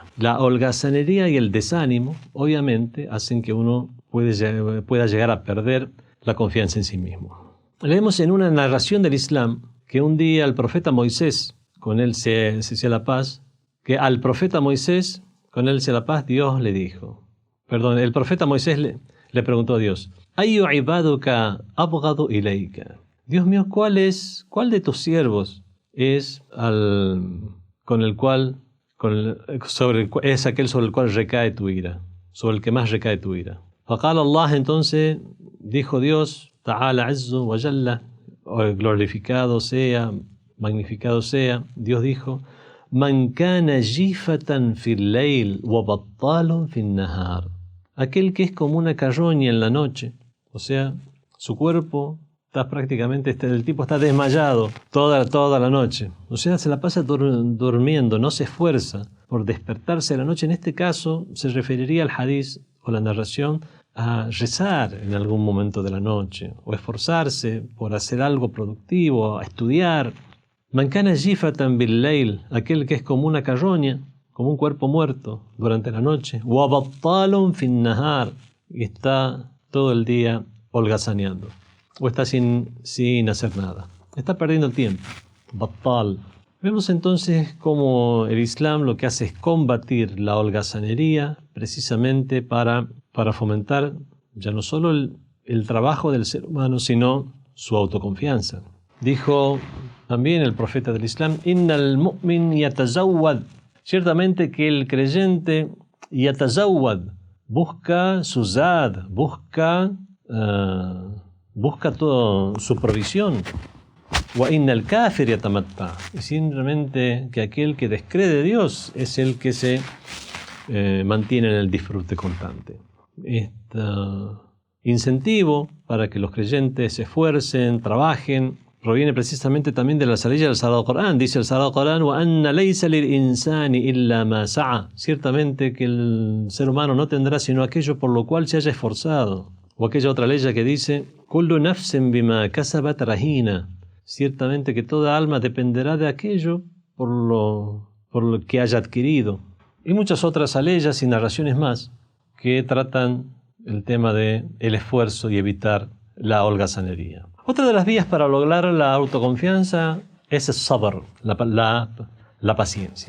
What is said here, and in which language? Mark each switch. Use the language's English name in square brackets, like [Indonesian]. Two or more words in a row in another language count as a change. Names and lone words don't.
[Spanish] La holgazanería y el desánimo, obviamente, hacen que uno pueda llegar a perder la confianza en sí mismo. Leemos en una narración del Islam que un día el profeta Moisés, con él sea la paz, que al profeta Moisés, con él sea la paz, Dios le dijo, el profeta Moisés le preguntó a Dios: [Arabic] "أي عبادك أبغض إليك". [Spanish] Dios mío, ¿cuál de tus siervos es aquel sobre el cual recae tu ira, sobre el que más recae tu ira? [Arabic] فقال الله, [Spanish] entonces dijo Dios, [Arabic] تعالى عز وجل, [Spanish] glorificado sea, magnificado sea, Dios dijo: [Arabic] من كان جيفة في الليل وبطال في النهار. [Spanish] Aquel que es como una carroña en la noche, o sea, su cuerpo está prácticamente, el tipo está desmayado toda la noche, o sea, se la pasa durmiendo, no se esfuerza por despertarse de la noche. En este caso se referiría al hadiz o la narración a rezar en algún momento de la noche, o esforzarse por hacer algo productivo, a estudiar. [Arabic] من كان جيفة بالليل, [Spanish] aquel que es como una carroña, como un cuerpo muerto durante la noche. [Arabic] وبطال في النهار, [Spanish] y está todo el día holgazaneando, o está sin hacer nada. Está perdiendo el tiempo. Battal. Vemos entonces cómo el Islam lo que hace es combatir la holgazanería precisamente para fomentar ya no solo el trabajo del ser humano, sino su autoconfianza. Dijo también el profeta del Islam: [Arabic] إن المؤمن يتزود. [Spanish] Ciertamente que el creyente yatazawwad busca su zad, busca toda su provisión. [Arabic] وإن الكافر يتمتع. [Spanish] Y simplemente que aquel que descree de Dios es el que se mantiene en el disfrute constante. Este incentivo para que los creyentes se esfuercen, trabajen, proviene precisamente también de la salilla del Sagrado Corán. Dice el Sagrado Corán: [Arabic] وأن ليس للإنسان إلا ما سعى. [Spanish] Ciertamente que el ser humano no tendrá sino aquello por lo cual se haya esforzado. O aquella otra ley que dice: [Arabic] كل نفس بما كسبت رهينة. [Spanish] Ciertamente que toda alma dependerá de aquello por lo que haya adquirido. Y muchas otras aleyas y narraciones más que tratan el tema de el esfuerzo y evitar la holgazanería. Otra de las vías para lograr la autoconfianza es el sabr, la paciencia.